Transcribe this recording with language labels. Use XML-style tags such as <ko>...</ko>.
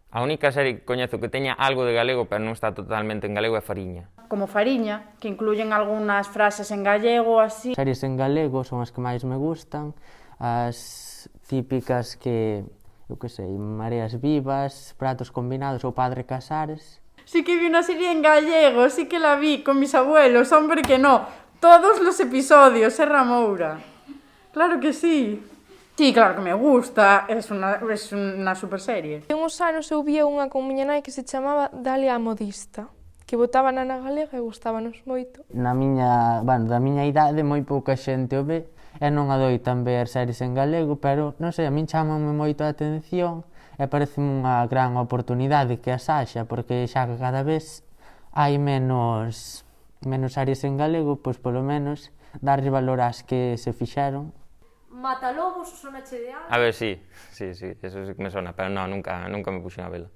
<gl>A única serie que coñezo que teña algo de galego, pero non está totalmente en galego, é Fariña. Como Fariña, que incluyen algunhas frases en gallego, así. Series en galego son as que máis me gustan, as típicas que, eu que sei, Mareas Vivas, Pratos Combinados ou Padre Casares.</gl> <es>Sí que vi una serie en gallego, sí que la vi con mis abuelos, hombre que no, todos los episodios, Serra Moura. Claro que sí. Sí, claro que me gusta, es una super serie.</es> <gl>En uns anos eu vía unha con miña nai que se chamaba Dalia a Modista, que botaban na galega e gustábanos moito. Da miña idade moi pouca xente o ve e non adoitan ver series en galego, pero non sei, a min chámanme moito a atención e parece unha gran oportunidade que as haxa, porque xa que cada vez hai menos series en galego, pois polo menos darlle valor ás que se fixeron. Matalobos, sonache de algo? A ver, sí, eso sí que me sona, pero non, nunca me puxen a vela.</gl>